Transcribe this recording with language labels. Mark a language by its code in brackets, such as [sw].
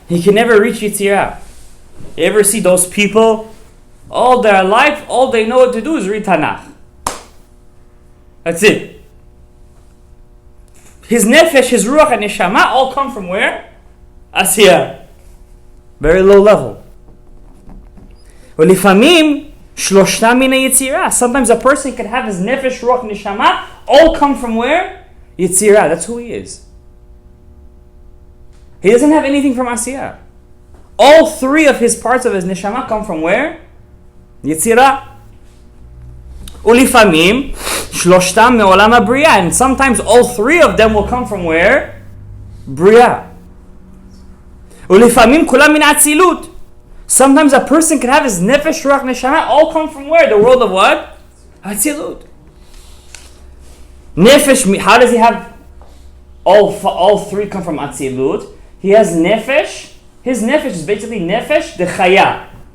[en] He can never reach Yetzirah. You ever see those people, all their life, all they know what to do is read Tanakh. That's it. His nefesh, his ruach, and neshama all come from where? Asiyah. Very low level. [he] ולפעמים שלושתם מן היצירה. [en] Sometimes a person can have his nefesh, ruach, neshama all come from where? Yetzirah. That's who he is. He doesn't have anything from Asiyah. All 3 of his parts of his neshama come from where? Yetzirah. [he] ולפעמים שלושתם מעולם הבריאה. [en] And sometimes all 3 of them will come from where? Bria. [he] ולפעמים כולם מן האצילות. [en] Sometimes a person can have his nefesh, ruach, neshama all come from where? The world of what? Atzilut. Nefesh, how does he have all 3 come from Atzilut? He has nefesh. His nefesh is basically nefesh de chaya.